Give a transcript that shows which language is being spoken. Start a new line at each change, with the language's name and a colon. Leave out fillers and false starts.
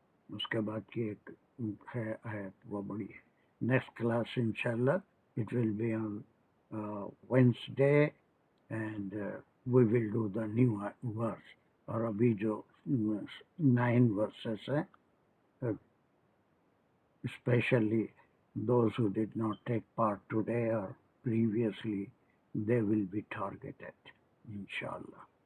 Urdu: اس کے بعد کی ایک ہے آیت وہ بڑی ہے.
English: Next class انشاءاللہ it will be on Wednesday and we will do the new verse.
Urdu: اور ابھی جو 9 ورسز ہیں
English: especially those who did not take part today or previously, they will be targeted inshallah.